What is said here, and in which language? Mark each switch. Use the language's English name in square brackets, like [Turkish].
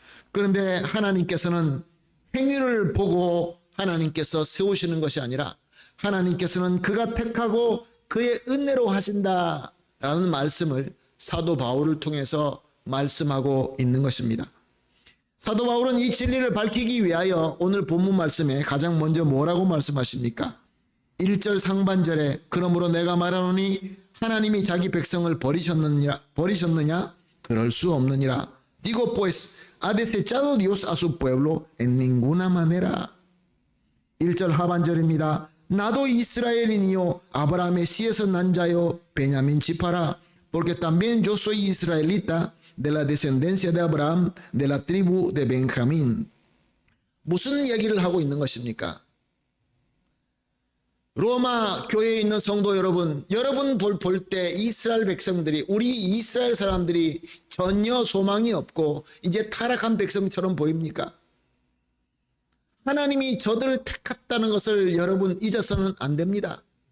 [Korean] 그런데 하나님께서는 행위를 보고 하나님께서 세우시는 것이 아니라 하나님께서는 그가 택하고 그의 은혜로 하신다라는 말씀을 사도 바울을 통해서 말씀하고 있는 것입니다. 사도 바울은 이 진리를 밝히기 위하여 오늘 본문 말씀에 가장 먼저 뭐라고 말씀하십니까? 1절 상반절에 그러므로 내가 말하노니 하나님이 자기 백성을 버리셨느냐? 그럴 수 없느니라. [Spanish] Digo pues, ¿ha desechado Dios a su pueblo? En ninguna manera. [Korean] 1절 하반절입니다. 나도 이스라엘인이요 아브라함의 씨에서 난 자요 베냐민 지파라. [Spanish] Porque también yo soy israelita de la descendencia de Abraham de la tribu de Benjamín. [Korean] 무슨 얘기를 하고 있는 것입니까? 로마 교회에 있는 성도 여러분, 여러분 볼 때 이스라엘 백성들이, 우리 이스라엘 사람들이 전혀 소망이 없고 이제 타락한 백성처럼 보입니까? 하나님이 저들을 택했다는 것을 여러분 잊어서는 안 됩니다.